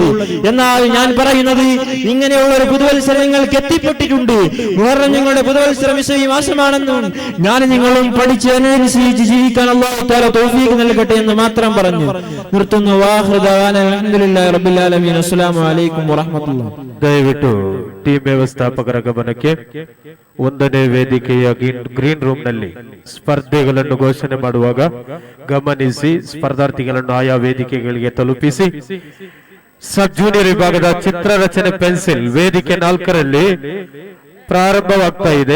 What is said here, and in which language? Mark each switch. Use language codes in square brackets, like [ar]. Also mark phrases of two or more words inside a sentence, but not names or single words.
[ml] എന്നാൽ ഞാൻ പറയുന്നത്, ഇങ്ങനെയുള്ള ഒരു പുതുവത്സരങ്ങൾക്ക് എത്തിപ്പെട്ടിട്ടുണ്ട്. മുഹറം ഞങ്ങളുടെ പുതുവത്സര മാസമാണെന്നും ഞാൻ നിങ്ങളും പഠിച്ച് അനുസരിച്ച് ജീവിക്കാൻ [ar] الله تعالى [ml] തൗഫീഖ് നൽകട്ടെ എന്ന് മാത്രം പറഞ്ഞു നിർത്തുന്നു. [ar] وآخر دعوانا الحمد لله رب العالمين. السلام عليكم ورحمة الله. [kn] ದಯವಿಟ್ಟು ಟೀಮ್ ವ್ಯವಸ್ಥಾಪಕರ ಗಮನಕ್ಕೆ, 1ನೇ ವೇದಿಕೆಯ [en] green room [kn] ನಲ್ಲಿ ಸ್ಪರ್ಧೆಗಳನ್ನು ಘೋಷಣೆ ಮಾಡುವಾಗ ಗಮನಿಸಿ, ಸ್ಪರ್ಧಾರ್ಥಿಗಳನ್ನು ಆಯಾ ವೇದಿಕೆಗಳಿಗೆ ತಲುಪಿಸಿ. [en] sub junior [kn] ವಿಭಾಗದ ಚಿತ್ರರಚನೆ ಪೆನ್ಸಿಲ್ ವೇದಿಕೆ 4ರಲ್ಲಿ ಪ್ರಾರಂಭವಾಗ್ತಾ ಇದೆ.